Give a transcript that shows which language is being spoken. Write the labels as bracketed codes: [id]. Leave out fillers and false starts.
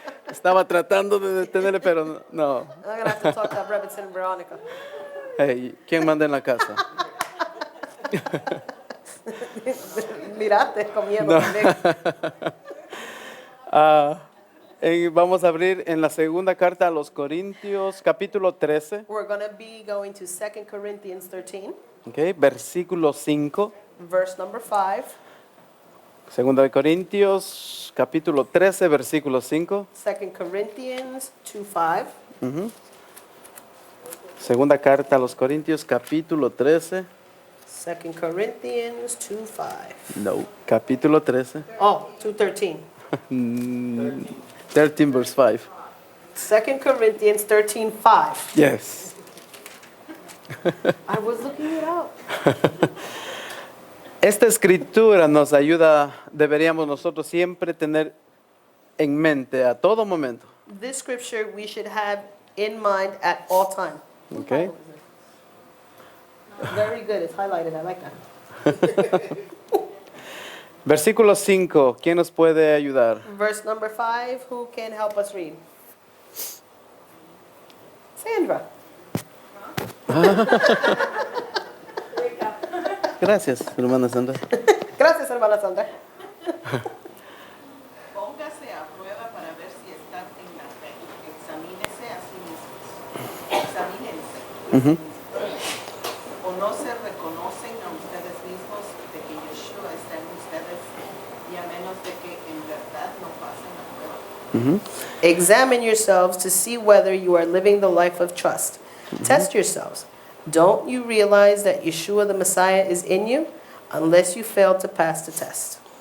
[es] Estaba tratando de detenerle, pero no. [en] I'm going to have to talk to Robinson and Veronica. [es] Hey, ¿quién manda en la casa? Mirate comiendo No. también. Vamos a abrir en la segunda carta a los Corintios, capítulo 13, [en] We're going to be going to 2 Corinthians 13, [es] okay, versículo 5. [en] verse number 5. [es] Segunda de Corintios, capítulo 13, versículo 5. [en] 2 Corinthians 2:5. [es] Segunda carta a los Corintios, capítulo 13. [en] 2 Corinthians 2:5. [es] No, capítulo 13. [en] Oh, 2:13. 13 verse 5. 2 Corinthians 13:5. Yes. I was looking it up. [es] Esta escritura nos ayuda, deberíamos nosotros siempre tener en mente a todo momento. [en] This scripture we should have in mind at all time. Okay? Very good. It's highlighted. I like that. Versículo 5, ¿quién nos puede ayudar? Verse number 5. Who can help us read? Sandra. [es] Gracias, hermana Sandra. Gracias, hermana Sandra. Póngase a prueba para ver si están en la fe. Examínese a sí mismos. Examínense a sí mismos. ¿O no se reconocen a ustedes mismos de que Yeshua está en ustedes y a menos de que en verdad no pasen la prueba? [en] Examine yourselves to see whether you are living the life of trust. Test yourselves. Don't you realize that Yeshua the Messiah is in you unless you fail to pass the test?